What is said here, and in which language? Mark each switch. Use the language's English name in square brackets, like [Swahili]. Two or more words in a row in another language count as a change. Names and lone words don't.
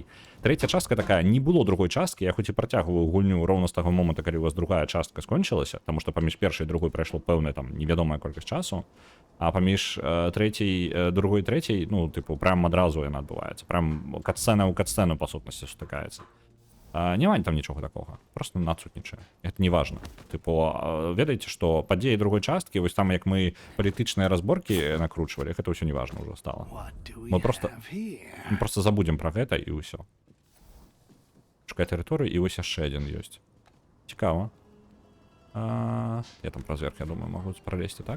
[Belarusian] Трэця частка такая, не было другой часткі, я хоць і працягваю гульню роўна з таго моманту, калі у вас другая частка скончылася, таму што паміж першай і другой прайшло пэўная там невядомая колькасць часу, а паміж другой і трэцяй, ну, тыпу, прям адразу яна адбываецца. Прям катсцэна ў катсцэну, па сутнасці, сутыкаецца. Няма там нічога такога, [Russian] просто надсутнічае. Это не важно. [Belarusian] Тыпу, ведаеце, што падзеі другой часткі, вось там як мы палітычныя разборкі накручвалі, гэта ўсё [Russian] не важно [Belarusian] ўжо стала. Мы просто забудзем пра гэта і ўсё. Шукай тэрыторыю, і вось яшчэ адзін ёсць. Цікава. Я там праз верх, я думаю, магу пралезці, так?